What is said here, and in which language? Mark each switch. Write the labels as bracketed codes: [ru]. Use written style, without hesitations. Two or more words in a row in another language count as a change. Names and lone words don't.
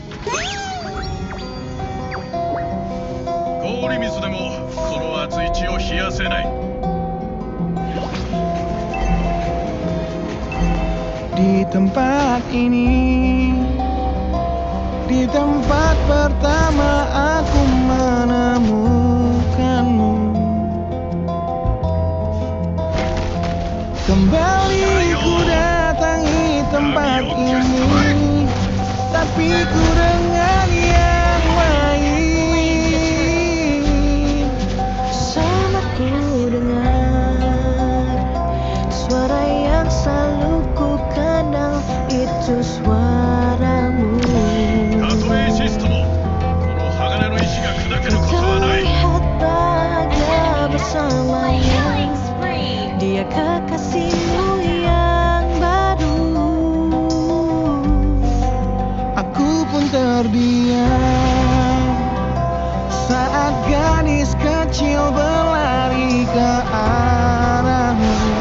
[ja] 氷水でもこの熱い血を冷やせない。 [id] Di tempat ini, di tempat pertama aku menemukanmu. Kembali ku datangi tempat ini, tapi ku dengan yang lain. Sama ku dengar suara yang selalu ku kenal, itu suaramu. [ja] たとえシストもこの鋼の石が砕けることはない。 [id] Terlihat bahagia bersamanya, dia kekasihmu yang baru. Aku pun terdiam saat gadis kecil berlari ke arahmu.